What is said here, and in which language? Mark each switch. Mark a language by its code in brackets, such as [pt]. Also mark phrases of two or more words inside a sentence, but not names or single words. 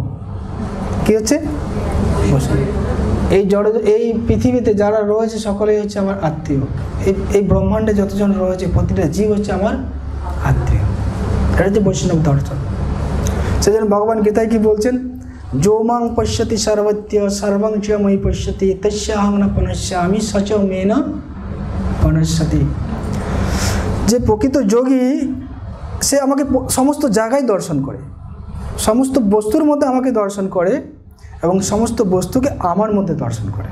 [bn] কি হচ্ছে বসু, এই পৃথিবীতে যারা রয়েছে সকলেই হচ্ছে আমার আত্মীয়। এই ব্রহ্মাণ্ডে যতজন রয়েছে প্রতিটা জীব হচ্ছে আমার আত্মীয়। এটা হচ্ছে বৈষ্ণব দর্শন। সেজন্য ভগবান গীতায় কি বলছেন, [sa] যোমাং পশ্যতি সর্বত্য সর্বং চ ময়ি পশ্যতি তস্যাহং ন পুনশ্যামি সচ মে ন পুনশ্যতি। [bn] যে প্রকৃত যোগী সে আমাকে সমস্ত জায়গায় দর্শন করে, সমস্ত বস্তুর মধ্যে আমাকে দর্শন করে এবং সমস্ত বস্তুকে আমার মধ্যে দর্শন করে।